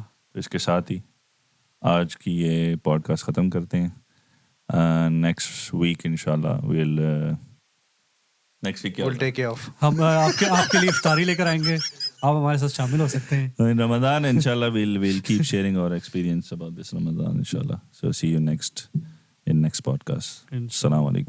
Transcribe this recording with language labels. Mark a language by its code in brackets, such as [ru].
[hi] तो इसके साथ ही आज की ये पॉडकास्ट ख़त्म करते हैं। [en] Next week इंशाल्लाह we'll take care. We'll take care of. [hi] हम आपके लिए इफ्तारी लेकर आएंगे, आप हमारे साथ शामिल हो सकते हैं. [en] In Ramadan, inshallah, we'll keep sharing our experience about this Ramadan, inshallah. So see you in next podcast. Assalamu alaikum.